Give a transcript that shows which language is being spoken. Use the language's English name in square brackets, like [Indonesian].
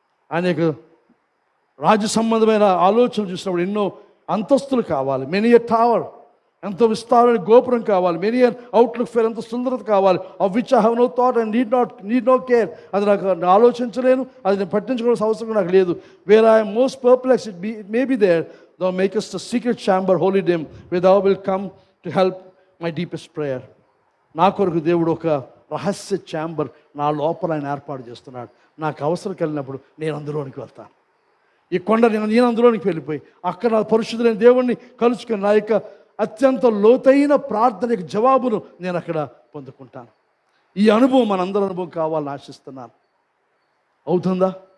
[Telugu] ఆయనకు రాజ్య సంబంధమైన ఆలోచనలు చూసినప్పుడు ఎన్నో అంతస్తులు కావాలి. [English] many a tower, [Telugu] ఎంతో విస్తారమైన గోపురం కావాలి. [English] many an outlook fair, [Telugu] ఎంతో సుందరత కావాలి. [English] Of which I have no thought and need no care. [Telugu] అది నాకు ఆలోచించలేను, అది నేను పట్టించుకోవాల్సిన అవసరం నాకు లేదు. [English] Where I am most perplex, it may be there thou makest a secret chamber holy dim where thou will come to help my deepest prayer. [Telugu] నా కొరకు దేవుడు ఒక రహస్య ఛాంబర్ నా లోపల ఆయన ఏర్పాటు చేస్తున్నాడు. నాకు అవసరం కలిగినప్పుడు నేను అందులోనికి వెళ్తాను. ఈ కొండ నేను అందులోనికి వెళ్ళిపోయి అక్కడ నా పరిశుద్ధులైన దేవుణ్ణి కలుసుకొని నా యొక్క అత్యంత లోతైన ప్రార్థనకు జవాబును నేను అక్కడ పొందుకుంటాను. ఈ అనుభవం మనందరి అనుభవం కావాలని ఆశిస్తున్నాను. అవుతుందా?